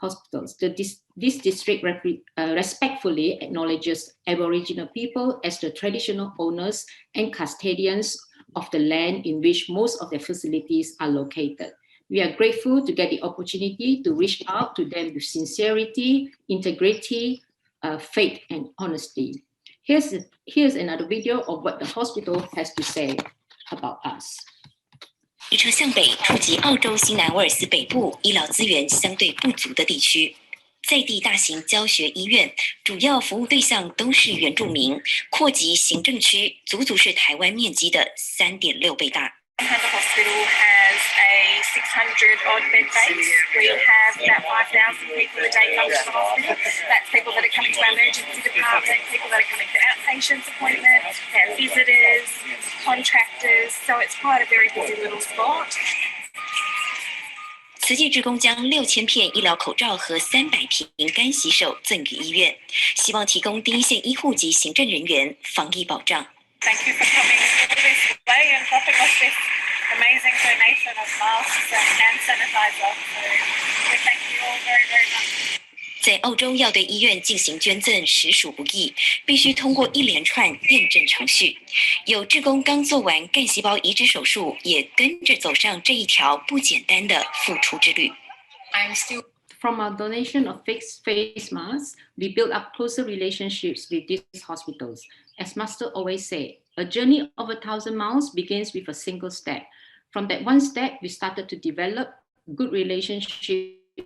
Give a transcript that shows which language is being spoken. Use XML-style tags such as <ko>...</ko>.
<en>This district respectfully acknowledges Aboriginal people as the traditional owners and custodians of the land in which most of their facilities are located. We are grateful to get the opportunity to reach out to them with sincerity, integrity, faith, and honesty. Here's another video of what the hospital has to say about us.</en> <zh>旅车向北普及澳洲新南威尔斯北部医疗资源相对不足的地区，在地大型教学医院，主要服务对象都是原住民，扩及行政区，足足是台湾面积的3.6倍大。</zh> <en>The hospital has a 600-odd bed base. We have about 5,000 people a day come to the hospital. That's people that are coming to our emergency department, people that are coming for outpatients appointments, we have visitors, contractors. So it's quite a very busy little spot.</en> <zh>慈济志工将6000片医疗口罩和300瓶干洗手赠予医院，希望提供第一线医护及行政人员防疫保障。</zh> <en>Thank you for coming all this way and dropping off this amazing donation of masks and hand sanitizer. So we thank you all very, very much.</en> <zh>在澳洲要对医院进行捐赠实属不易，必须通过一连串验证程序。有志工刚做完干细胞移植手术，也跟着走上这一条不简单的付出之旅。</zh> <en>From our donation of fixed face masks, we built up closer relationships with these hospitals. As Master always said, a journey of 1,000 miles begins with a single step. From that one step, we started to develop good relationships.</en>